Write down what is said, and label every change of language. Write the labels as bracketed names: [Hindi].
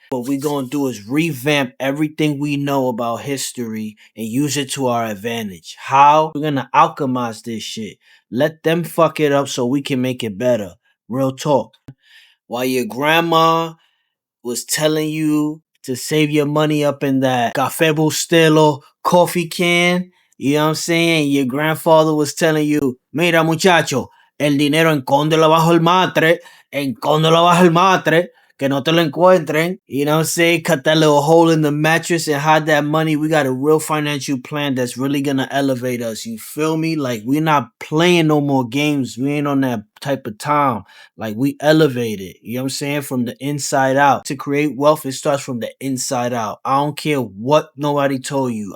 [English] What we gonna do is revamp everything we know about history and use it to our advantage. How? We're gonna alchemize this shit. Let them fuck it up so we can make it better. Real talk. While your grandma was telling you to save your money up in that Café Bustelo coffee can, you know what I'm saying? Your grandfather was telling you, [Spanish] mira muchacho, el dinero escóndelo bajo el matre, escóndelo bajo el matre, que no te lo encuentren. [English] You know what I'm saying? Cut that little hole in the mattress and hide that money. We got a real financial plan that's really gonna elevate us. You feel me? Like we're not playing no more games. We ain't on that type of time. Like we elevated, you know what I'm saying? From the inside out. To create wealth, it starts from the inside out. I don't care what nobody told you.